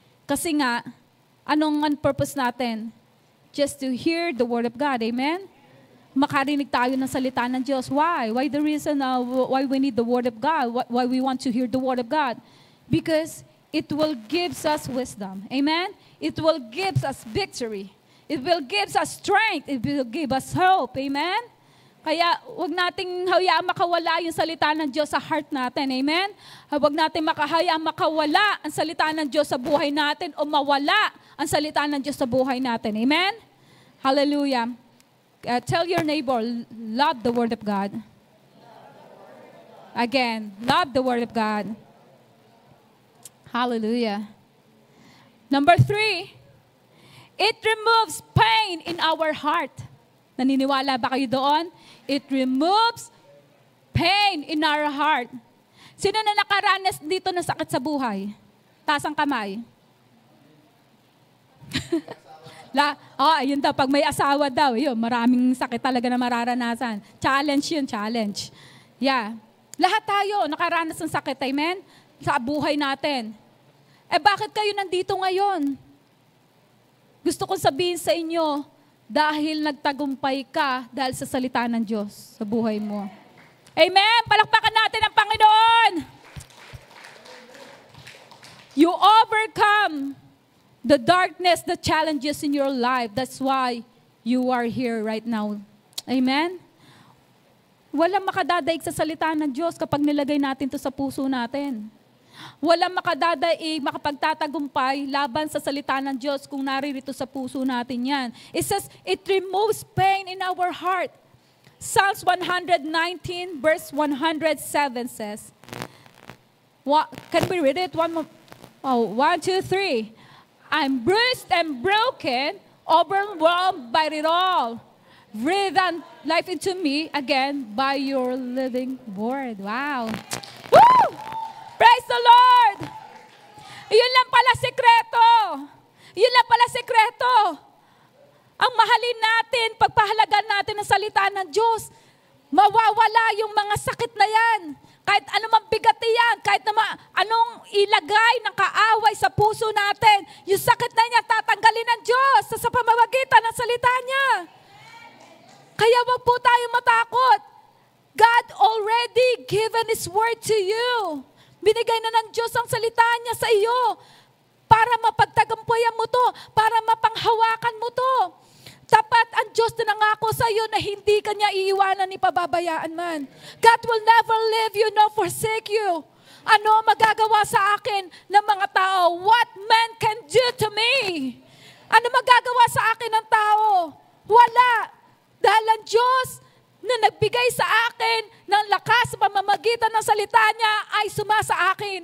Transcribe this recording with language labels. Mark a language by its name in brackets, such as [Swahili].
[Filipino] Kasi nga, anong purpose natin? [English] Just to hear the Word of God. Amen? [Filipino] Makarinig tayo ng salita ng Diyos. [English] Why? Why the reason why we need the Word of God? Why we want to hear the Word of God? Because it will give us wisdom. Amen? It will give us victory. It will give us strength. It will give us hope. Amen? [Filipino] Kaya huwag nating hayaan makawala yung salita ng Diyos sa heart natin. Amen? Huwag natin hayaan makawala ang salita ng Diyos sa buhay natin o mawala ang salita ng Diyos sa buhay natin. [English] Amen? Hallelujah. Tell your neighbor, love the Word of God. Again, love the Word of God. Hallelujah. Number 3, it removes pain in our heart. [Filipino] Naniniwala ba kayo doon? [English] It removes pain in our heart. [Filipino] Sino na nakaranas dito ng sakit sa buhay? Taas ang kamay. Ayun daw, pag may asawa daw, yun, maraming sakit talaga na mararanasan. Challenge yun, challenge. Yeah. Lahat tayo nakaranas ng sakit, amen? Sa buhay natin. Bakit kayo nandito ngayon? Gusto kong sabihin sa inyo, dahil nagtagumpay ka dahil sa salita ng Diyos sa buhay mo. Amen? Palakpakan natin ang Panginoon. [English] You overcome the darkness, the challenges in your life. That's why you are here right now. Amen? [Filipino] Walang makadadaig sa salita ng Diyos kapag nilagay natin to sa puso natin. Walang makapagtatagumpay laban sa salita ng Diyos kung naririto sa puso natin yan. [English] It says, it removes pain in our heart. Psalms 119 verse 107 says, can we read it? 1, 2, 3. I'm bruised and broken, overwhelmed by it all. Breathe life into me again by your living word. Wow. Woo! Praise the Lord! [Filipino] Yun lang pala sekreto. Yun lang pala sekreto. Ang mahalin natin, pagpahalagan natin ang salita ng Diyos, mawawala yung mga sakit na yan. Kahit anumang bigat yan, kahit anong ilagay ng kaaway sa puso natin, yung sakit na niya tatanggalin ng Diyos sa pamamagitan ng salita niya. Kaya wag po tayo matakot. [English] God already given His word to you. [Filipino] Binigay na ng Diyos ang salita niya sa iyo para mapagtagumpayan mo to, para mapanghawakan mo to. Tapat ang Diyos na nangako sa iyo na hindi Kanya iiwanan ni pababayaan man. [English] God will never leave you nor forsake you. [Filipino] Ano magagawa sa akin ng mga tao? [English] What man can do to me? [Filipino] Ano magagawa sa akin ng tao? Wala. Dahil ang Diyos na nagbigay sa akin ng lakas sa pamamagitan ng salita niya ay sumasa akin.